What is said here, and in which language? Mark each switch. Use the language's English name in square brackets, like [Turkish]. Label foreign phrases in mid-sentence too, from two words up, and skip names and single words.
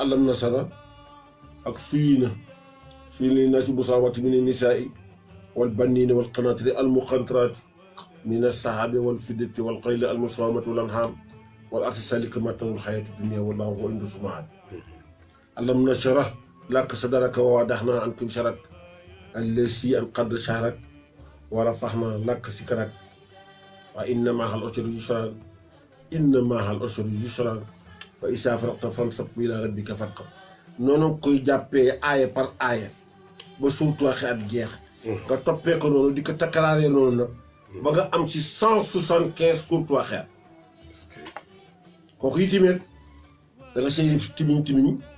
[Arabic] ألم نسرا ك زين للناس حب الشهوات من النساء والبنين والقناطير المقنطرة من الذهب والفضة والخيل المسومة والأنعام والحرث ذلك متاع الحياة الدنيا والله عنده حسن المآب ألم نشرح لك صدرك ووضعنا عنك وزرك الذي أنقض ظهرك ورفعنا لك ذكرك وإن مع العسر يسرا فإذا فرغت فانصب إلى ربك فارغب [Wolof] noonu koy jàppee aaya par aaya ba suuratu Waaqia at jeex nga toppee ko noonu di ko takkaraaree noonu nag ba nga am ci 175 suuratu Waaqia kooku yi tamit da nga say def timiñ